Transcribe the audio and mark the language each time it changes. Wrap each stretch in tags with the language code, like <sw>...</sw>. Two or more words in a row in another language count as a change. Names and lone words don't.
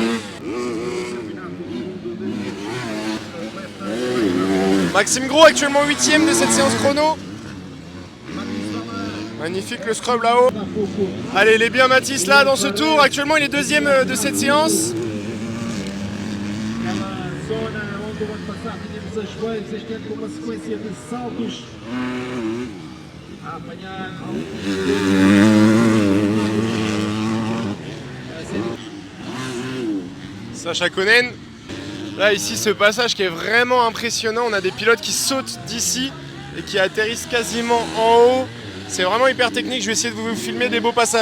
<fr>Maxime Gros, actuellement 8e de cette séance chrono. Magnifique le scrub là-haut. Allez, il est bien Mathis là dans ce tour. Actuellement, il est 2e de cette séance.</fr> <pt>os joelhos, este ano com uma sequência de saltos a apanhar</pt> <fr>Sacha Konen. Là ici ce passage qui est vraiment impressionnant, on a des pilotes qui sautent d'ici et qui atterrissent quasiment en haut. C'est vraiment hyper technique, je vais essayer de vous filmer des beaux passages.</fr>